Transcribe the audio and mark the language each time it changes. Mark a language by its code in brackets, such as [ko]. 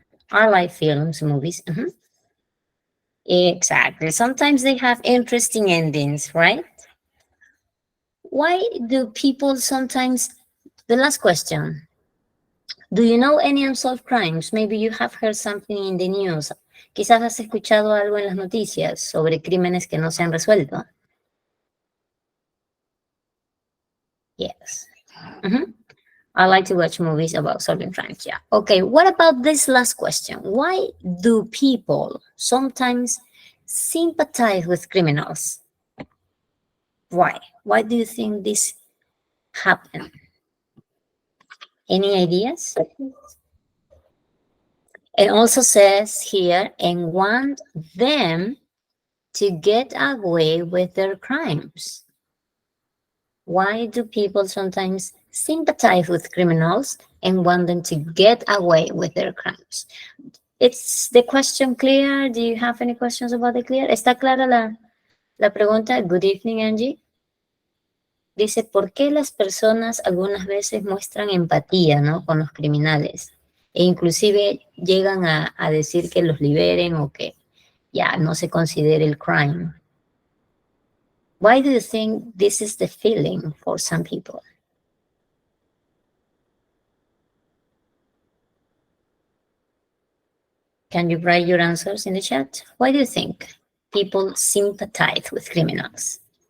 [en] I like films, movies. Exactly. Sometimes they have interesting endings, right? Why do people sometimes... The last question. Do you know any unsolved crimes? Maybe you have heard something in the news. [es] Quizás has escuchado algo en las noticias sobre crímenes que no se han resuelto. [en] Yes. I like to watch movies about solving crimes. Yeah. Okay. What about this last question? Why do people sometimes sympathize with criminals? Why? Why do you think this happens? Any ideas? It also says here, and want them to get away with their crimes. Why do people sometimes sympathize with criminals and want them to get away with their crimes? Is the question clear? Do you have any questions about the clear? [es] ¿Está clara la pregunta? [en] Good evening, [es] Angie. Dice, ¿por qué las personas algunas veces muestran empatía, ¿no? con los criminales? e inclusive llegan a decir que los liberen o que ya no se considere el crime. [en] Why do you think this is the feeling for some people? Can you write your answers in the chat? Why do you think people sympathize with criminals?